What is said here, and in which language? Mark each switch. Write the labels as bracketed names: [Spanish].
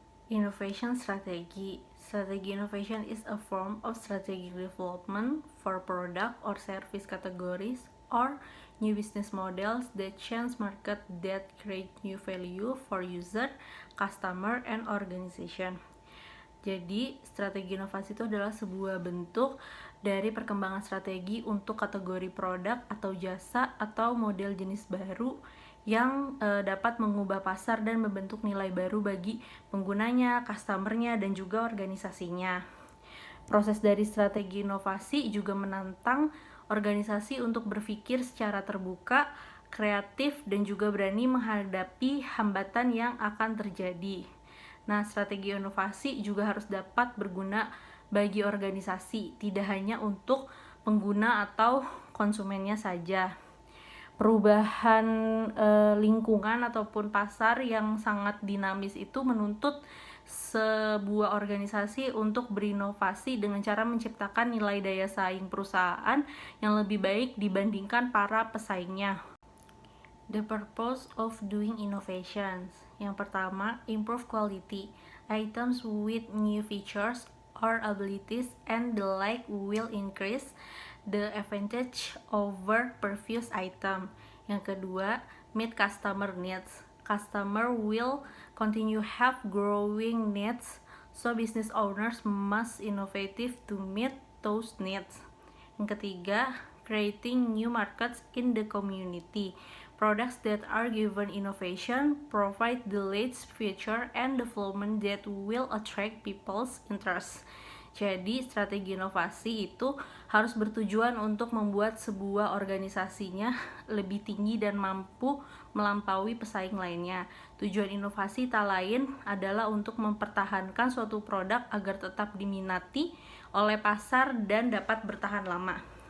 [English] Innovation strategy. Strategy innovation is a form of strategic development for product or service categories or new business models that change market that create new value for user, customer, and organization. [Indonesian] Jadi, strategi inovasi itu adalah sebuah bentuk dari perkembangan strategi untuk kategori produk atau jasa atau model jenis baru yang dapat mengubah pasar dan membentuk nilai baru bagi penggunanya, customernya, dan juga organisasinya. Proses dari strategi inovasi juga menantang organisasi untuk berpikir secara terbuka, kreatif, dan juga berani menghadapi hambatan yang akan terjadi. Nah, strategi inovasi juga harus dapat berguna bagi organisasi, tidak hanya untuk pengguna atau konsumennya saja. Perubahan lingkungan ataupun pasar yang sangat dinamis itu menuntut sebuah organisasi untuk berinovasi dengan cara menciptakan nilai daya saing perusahaan yang lebih baik dibandingkan para pesaingnya. [English] The purpose of doing innovations. [Indonesian] Yang pertama, [English] improve quality. Items with new features or abilities and the like will increase the advantage over previous item. [Indonesian] Yang kedua, [English] meet customer needs. Customer will continue have growing needs, so business owners must innovative to meet those needs. [Indonesian] Yang ketiga, [English] creating new markets in the community. Products that are given innovation provide the latest feature and development that will attract people's interest. [Indonesian] Jadi, strategi inovasi itu harus bertujuan untuk membuat sebuah organisasinya lebih tinggi dan mampu melampaui pesaing lainnya. Tujuan inovasi tak lain adalah untuk mempertahankan suatu produk agar tetap diminati oleh pasar dan dapat bertahan lama.